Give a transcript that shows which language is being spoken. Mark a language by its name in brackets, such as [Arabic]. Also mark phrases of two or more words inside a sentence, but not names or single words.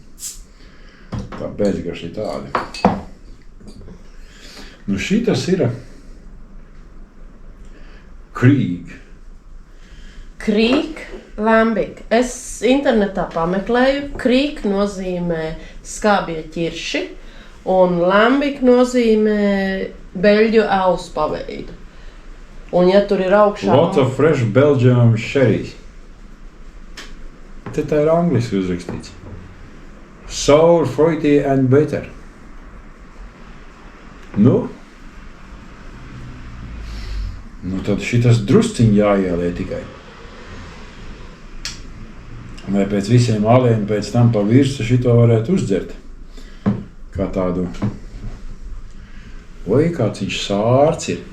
[Latvian] Tā pēcgarša ir tāda. Šitas ir Krieg. Krieg, Lambic. Es internetā pameklēju. Krieg nozīmē skābie ķirši, un Lambic nozīmē beļģu alus paveidu. Un ja tur ir augšā... [English] Lot of fresh Belgium sherry. [Latvian] Te tā ir angliski uzrakstīts. [English] Sour, fruity and bitter. [Latvian] Tad šitas drusciņ jāielē tikai. Vai pēc visiem aliem pēc tam pa virsu šito varētu uzdzert. Kā tādu... kāds viņš sārts ir.